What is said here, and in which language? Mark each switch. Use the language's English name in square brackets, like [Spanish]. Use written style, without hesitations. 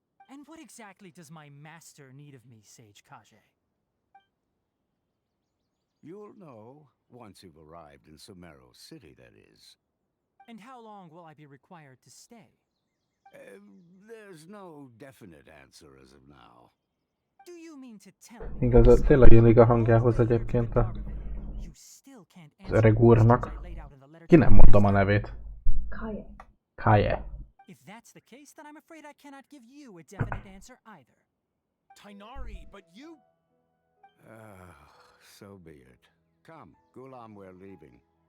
[English] And what exactly does my master need of me, Sage Kage? You'll know once you've arrived in Sumeru City, that is. And how long will I be required to stay? There's no definite answer as of now. Do you mean to tell me? [Hungarian] Igaz, tényleg illik a hangjához egyébként az öreg úrnak. Ki nem mondom a nevét. Kaje. Kaje. [English] If that's the case, then I'm afraid I cannot give you a definite answer either. Tainari, but you... So be it. Come, Gulam, we're leaving.